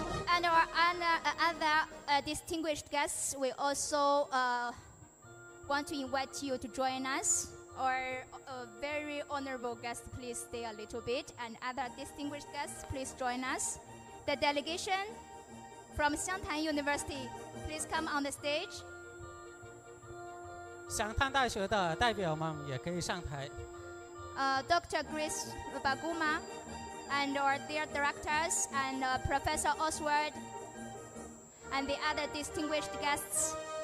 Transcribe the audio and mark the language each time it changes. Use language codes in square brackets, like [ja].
[en] And our other distinguished guests, we also want to invite you to join us. Our very honorable guests, please stay a little bit. And other distinguished guests, please join us. The delegation from Xiangtan University, please come on the stage. [zh] 湘潭大学的代表们也可以上台。 [en] Dr. Grace Baguma and our dear directors and Professor Oswald and the other distinguished guests.